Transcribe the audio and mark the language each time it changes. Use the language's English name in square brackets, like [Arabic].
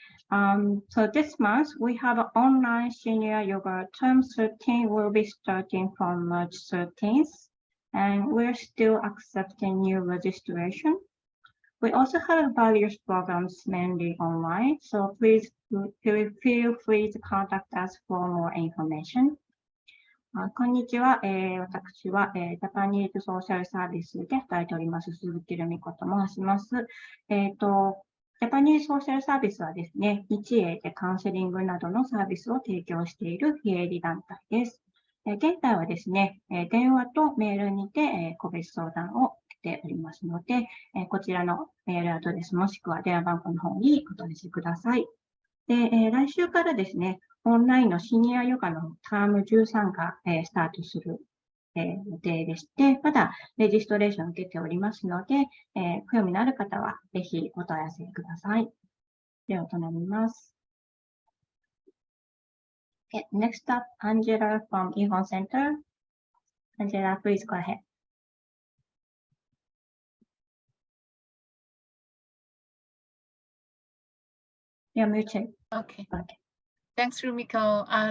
[English] So this month we have an online senior yoga term 13 will be starting from March 13th. And we're still accepting new registration. We also have various programs mainly online, so please feel free to contact us for more information. [Japanese] こんにちは。私は、ジャパニーズソーシャルサービスで働いております、鈴木留美子と申します。ジャパニーズソーシャルサービスはですね、日英でカウンセリングなどのサービスを提供している非営利団体です。現在はですね、電話とメールにて個別相談を受けておりますので、こちらのメールアドレスもしくは電話番号の方にお問い合わせください。で、来週からですね、オンラインのシニアヨガのターム13がスタートする予定でして、まだレジストレーションを受けておりますので、興味のある方はぜひお問い合わせください。では、となります。 [English] Next up, Angela from Ihon Center. Angela, please go ahead. You're muted. Okay. Thanks, Rumiko.